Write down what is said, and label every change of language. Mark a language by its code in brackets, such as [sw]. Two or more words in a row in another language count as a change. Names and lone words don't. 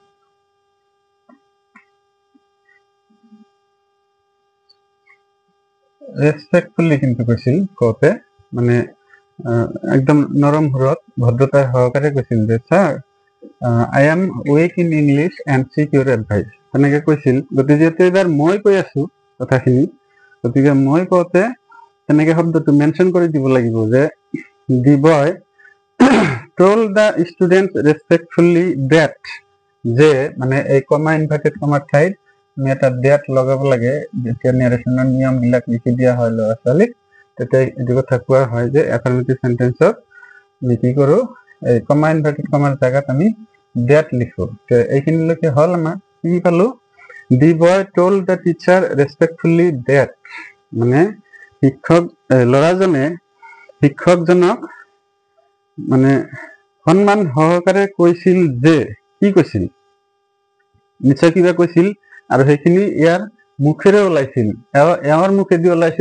[as] ৰেচপেক্টফুলি কিন্তু কৈছিল, কওঁতে মানে একদম নৰম সুৰত, ভদ্ৰতাৰ সহকাৰে কৈছিল যে [en] sir I am weak in English and seek your advice, [as] তেনেকে কৈছিল। গতিকে যিহেতু এইবাৰ মই কৈ আছো কথাখিনি, গতিকে মই কওঁতে তেনেকে শব্দটো মেনশ্যন কৰি দিব লাগিব যে [en] the boy told the students respectfully that, [as] যে মানে এই [en] comma inverted comma [as] ঠাইত আমি এটা ডেট লগাব লাগে। যেতিয়া নেৰেশ্যনৰ নিয়মবিলাক লিখি দিয়া হয় ল'ৰা ছোৱালীক, তেতিয়া এইটো কথা কোৱা হয় যে [en] affirmative sentence [as] আমি কি কৰোঁ? এই [en] comma inverted comma [as] জেগাত আমি ডেট লিখো। এইখিনিলৈকে হ'ল আমাৰ কি পালো? [en] the boy told the teacher respectfully that, [as] মানে ল'ৰাজনে শিক্ষকজনক মানে সন্মান সহকাৰে কৈছিল যে, কি কৈছিল? নিশ্চয় কিবা কৈছিল, আৰু সেইখিনি ইয়াৰ মুখেৰে ওলাইছিল, এওঁৰ মুখেদি ওলাইছিল।